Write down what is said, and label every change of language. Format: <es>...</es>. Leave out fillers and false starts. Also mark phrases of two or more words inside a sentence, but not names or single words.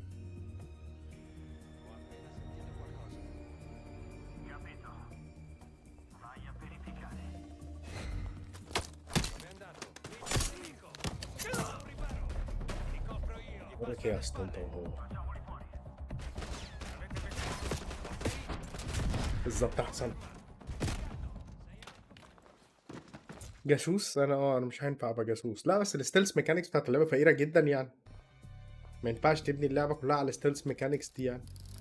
<it>Ho appena sentito qualcosa. Capito. Vai a verificare. Come è andato? Nemico. Riparo. Ti copro io. Guarda che astonto</it> <ar>هو. بالظبط احسن. جاسوس انا مش هينفع ابقى جاسوس. لا بس</ar> <en>the stealth mechanics</en> <ar>بتاعت اللعبه فقيره جدا يعني. ما ينفعش تبني اللعبه كلها على</ar> <en>the stealth mechanics</en> <ar>دي يعني.</ar>